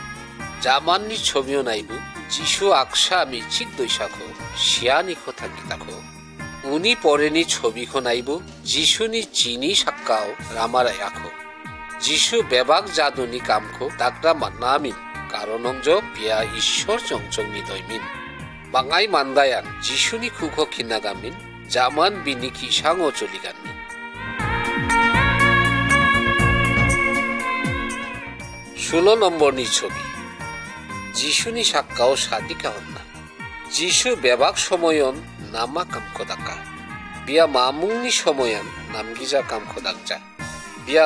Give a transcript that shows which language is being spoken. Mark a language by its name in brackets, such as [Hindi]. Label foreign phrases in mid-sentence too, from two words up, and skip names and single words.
[Bodo] জামাননি ছবিও নাইবু যিশু আকসা আমি চিক দৈসাখো শিয়ানিখো থাঙ্গিতাখো উনি পরেনি ছবিখো নাইবু যিশুনি চিনি সাক্কাও রামারাই আখো যিশু বেবাক জাদুনি কামখো দাকরা মান্নামিন কারণ বিয়া ঈশ্বর চংচংনি দইমিন বাঙাই মান্দায়ান যিশুনি খুখো খিন্নাগামিন জামান বিনি কিসাংও চলিগানমিন। 16 নম্বরনি ছবি যিশুনি সাক্কাও সাদিকা হন্না যিশু বেবাক সময়ন নামা কামখো দাকা বিয়া মামুংনি সময়ন নামগিজা কামখো দাকজা বিয়া